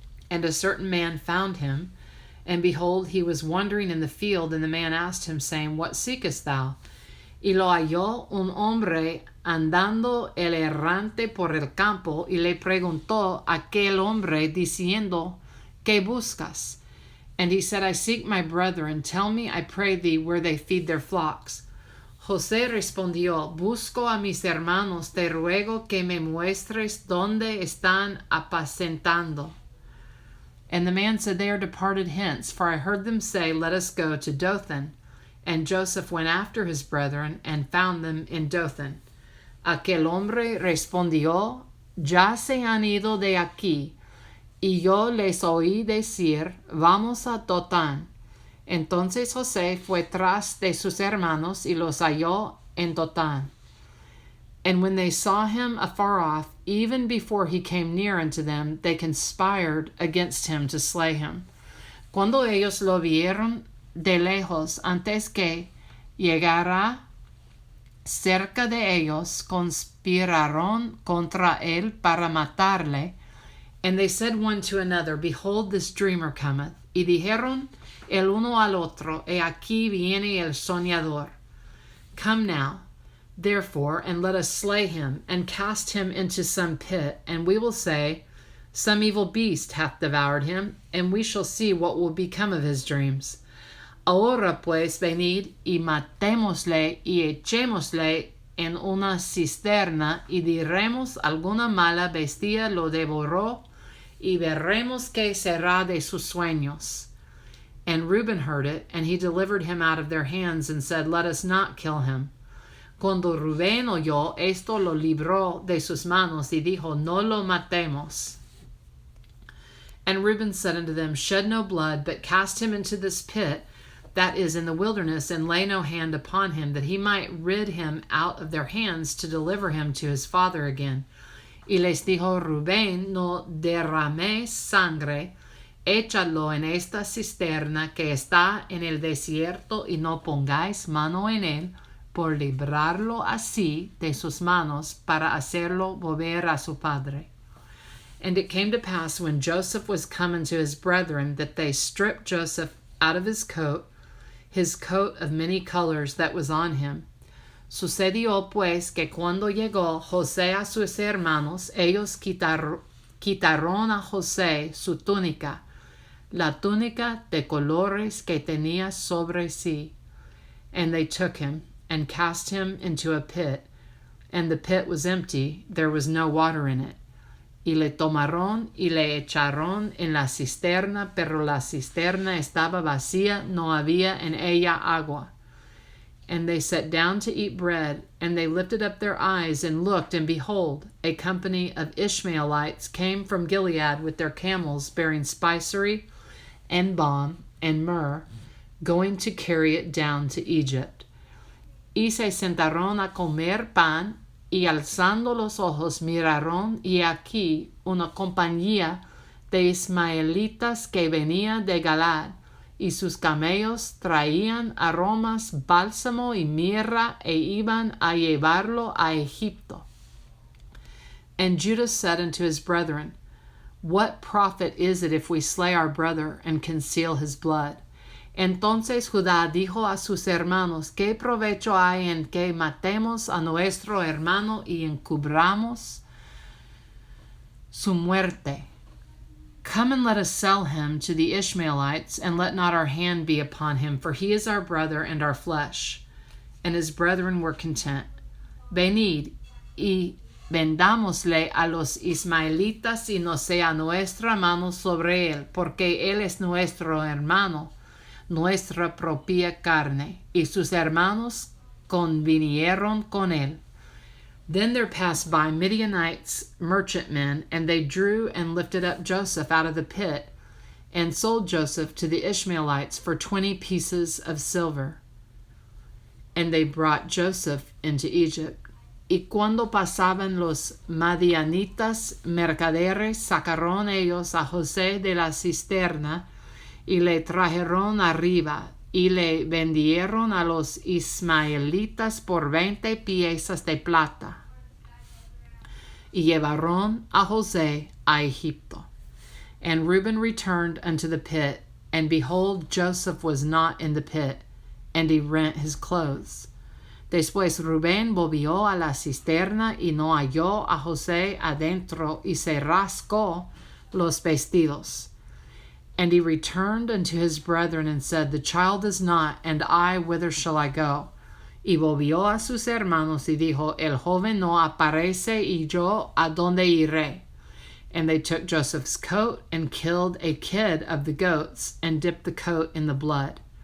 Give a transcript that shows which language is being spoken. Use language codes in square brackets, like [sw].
[en] And a certain man found him, and behold, he was wandering in the field, and the man asked him, saying, What seekest thou? [es] Y lo halló un hombre andando el errante por el campo, y le preguntó a aquel hombre, diciendo, ¿Qué buscas? [en] And he said, I seek my brethren. Tell me, I pray thee, where they feed their flocks. [es] José respondió, Busco a mis hermanos, te ruego que me muestres dónde están apacentando. [en] And the man said, They are departed hence, for I heard them say, Let us go to Dothan. And Joseph went after his brethren, and found them in Dothan. [es] Aquel hombre respondió, Ya se han ido de aquí, y yo les oí decir, Vamos a Dothan. Entonces José fue tras de sus hermanos, y los halló en Dothan. [en] And when they saw him afar off, even before he came near unto them, they conspired against him to slay him. [es] Cuando ellos lo vieron de lejos, antes que llegara cerca de ellos, conspiraron contra él para matarle. [en] And they said one to another, Behold, this dreamer cometh. [es] Y dijeron el uno al otro, He aquí viene el soñador. [en] Come now, therefore, and let us slay him, and cast him into some pit, and we will say, Some evil beast hath devoured him, and we shall see what will become of his dreams. [es] Ahora pues venid, y matémosle, y echémosle en una cisterna, y diremos alguna mala bestia lo devoró, y veremos qué será de sus sueños. [en] And Reuben heard it, and he delivered him out of their hands, and said, Let us not kill him. [es] Cuando Rubén oyó esto, lo libró de sus manos, y dijo, No lo matemos. [en] And Reuben said unto them, Shed no blood, but cast him into this pit that is in the wilderness, and lay no hand upon him, that he might rid him out of their hands to deliver him to his father again. [es] Y les dijo Rubén, No derraméis sangre, échalo en esta cisterna que está en el desierto, y no pongáis mano en él, por librarlo así de sus manos, para hacerlo volver a su padre. [en] And it came to pass, when Joseph was come unto his brethren, that they stripped Joseph out of his coat of many colors that was on him. [es] Sucedió pues que cuando llegó José a sus hermanos, ellos quitaron a José su túnica, la túnica de colores que tenía sobre sí. [en] And they took him, and cast him into a pit, and the pit was empty, there was no water in it. [es] Y le tomaron y le echaron en la cisterna, pero la cisterna estaba vacía, no había en ella agua. [en] And they sat down to eat bread, and they lifted up their eyes and looked, and behold, a company of Ishmaelites came from Gilead with their camels, bearing spicery and balm and myrrh, going to carry it down to Egypt. [es] Y se sentaron a comer pan, y alzando los ojos miraron, y aquí una compañía de ismaelitas que venía de Galaad, y sus camellos traían aromas, bálsamo y mirra, e iban a llevarlo a Egipto. [en] And Judah said unto his brethren, What profit is it if we slay our brother and conceal his blood? [es] Entonces Judá dijo a sus hermanos, ¿Qué provecho hay en que matemos a nuestro hermano y encubramos su muerte? [en] Come and let us sell him to the Ishmaelites, and let not our hand be upon him, for he is our brother and our flesh. And his brethren were content. [es] Venid y vendámosle a los ismaelitas, y no sea nuestra mano sobre él, porque él es nuestro hermano, nuestra propia carne. Y sus hermanos convinieron con él. [en] Then there passed by Midianites, merchantmen, and they drew and lifted up Joseph out of the pit, and sold Joseph to the Ishmaelites for 20 pieces of silver. And they brought Joseph into Egypt. [es] Y cuando pasaban los madianitas mercaderes, sacaron ellos a José de la cisterna, y le trajeron arriba, y le vendieron a los ismaelitas por 20 piezas de plata. Y llevaron a José a Egipto. [en] And Reuben returned unto the pit, and behold, Joseph was not in the pit, and he rent his clothes. [es] Después Rubén volvió a la cisterna, y no halló a José adentro, y se rascó los vestidos. [en] And he returned unto his brethren, and said, The child is not, and I, whither shall I go? [es] Y volvió a sus hermanos, y dijo, El joven no aparece, y yo, ¿a dónde iré? [en] And they took Joseph's coat, and killed a kid of the goats, and dipped the coat in the blood.